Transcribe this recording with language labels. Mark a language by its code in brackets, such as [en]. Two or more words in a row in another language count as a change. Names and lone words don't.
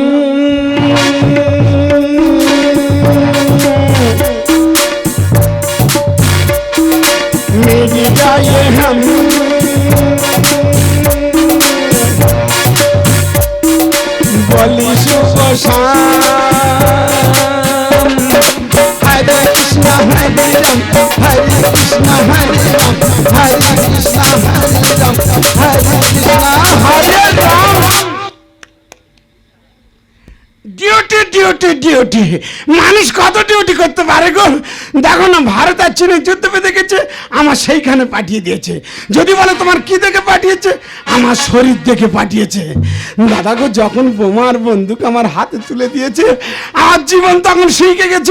[hi] मिल जाए हम बोली शुभ शाम हरे कृष्णा हरे राम हरे कृष्णा हरे राम हरे कृष्णा हरे राम हरे कृष्णा हरे राम। [bn] ডিউটি ডিউটি ডিউটি মানুষ কত ডিউটি করতে পারে গো। দেখো না ভারত আর চীনের যুদ্ধ বেঁধে গেছে, আমার সেইখানে পাঠিয়ে দিয়েছে। যদি বলে তোমার কি দেখে পাঠিয়েছে, আমার শরীর দেখে পাঠিয়েছে। দাদা গো যখন বোমার বন্দুক আমার হাতে তুলে দিয়েছে আমার জীবন তখন শিখে গেছে।